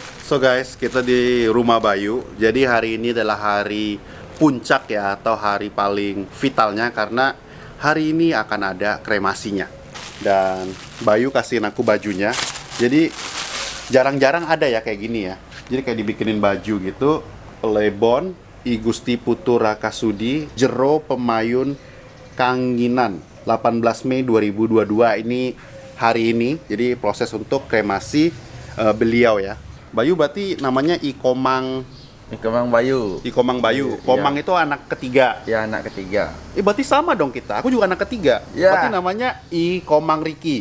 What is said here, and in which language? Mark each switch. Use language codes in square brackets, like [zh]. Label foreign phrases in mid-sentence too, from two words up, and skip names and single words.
[en] So guys, [id] kita di rumah Bayu. Jadi hari ini adalah hari puncak ya, atau hari paling vitalnya, karena hari ini akan ada kremasinya. Dan Bayu kasihin aku bajunya. Jadi jarang-jarang ada ya kayak gini ya. Jadi kayak dibikinin baju gitu. Plebon I Gusti Putu Rakasudi Jero Pemayun Kanginan 18 Mei 2022. Ini hari ini. Jadi proses untuk kremasi beliau ya. Bayu berarti namanya Ikomang Kemang Bayu. Ikomang Bayu. Komang itu anak ketiga. Ya, anak ketiga. Berarti sama dong kita. Aku juga anak ketiga. Ya. Berarti namanya Ikomang Riki.